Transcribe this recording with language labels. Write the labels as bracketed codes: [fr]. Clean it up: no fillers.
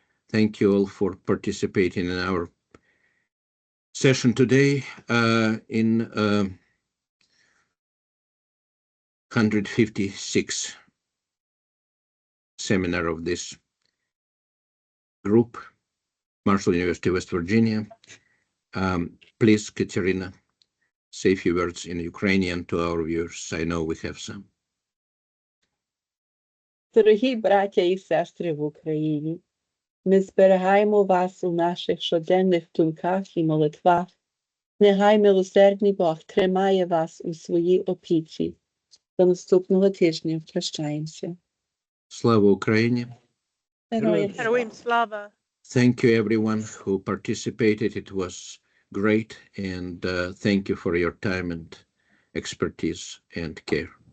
[en] Thank you all for participating in our session today in 156 seminar of this group, Marshall University, West Virginia. Please, Katerina, say a few words in Ukrainian to our viewers. I know we have some. [uk] Дорогі браття і сестри в Україні, ми зберігаємо вас у наших щоденних думках і молитвах. Нехай милосердний Бог тримає вас у своїй опіці. До наступного тижня прощаємося. Слава Україні! Героям слава! [en] Thank you everyone who participated. It was great, and thank you for your time and expertise and care.